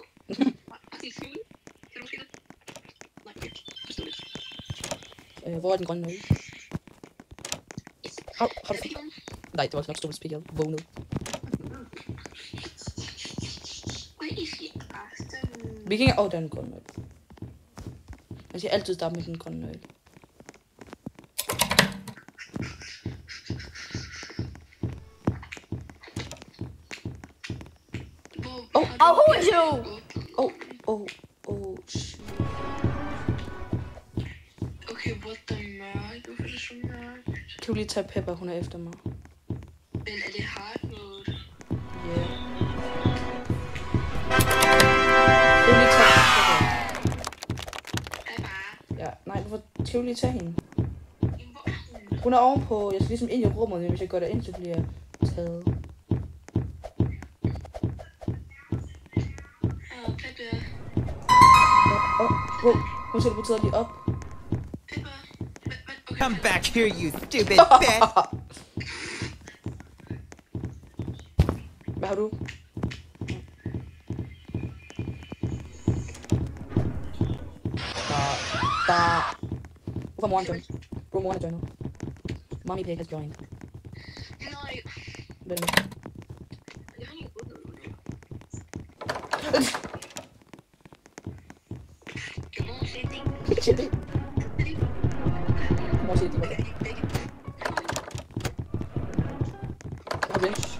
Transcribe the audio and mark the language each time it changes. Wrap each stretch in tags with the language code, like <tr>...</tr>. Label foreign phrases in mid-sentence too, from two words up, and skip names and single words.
<da>Kan du måske det? Nej, ikke. Hvor er den grønne nøgle? Har du... Nej, det var nok stort spil. Vågnet. Vi kan ikke... Åh, den grønne nøgle. Jeg skal altid starte med den grønne nøgle.</da> <en>Oh, who is you? Oh, shit. Okay, what the mørk?</en> <da>Hvorfor er det så mørkt? Kan du lige tage Pepper, hun er efter mig. Men er det</da> <en>hard mode?</en> <da>Ja. Yeah. Kan du lige tage Pepper? Pepper? Ja, nej, hvorfor skal du lige tage hende? Hvor er hun? Hun er ovenpå, jeg skal ligesom ind i rummet, men hvis jeg går derind, så bliver jeg taget. Pepper. Hun skal teleportere lige op. Pepper. Okay. Come back here, you stupid bitch! Hvad har du? Hvorfor moren joined? Bro, moren er joined.</da> <en>Mommy Pig has joined.</en> <da>Nej. Hvad er det? Jeg har ikke åbnet nu. Kan nogen se ting? Shit, det. Mor siger, de var der. Vent.</da>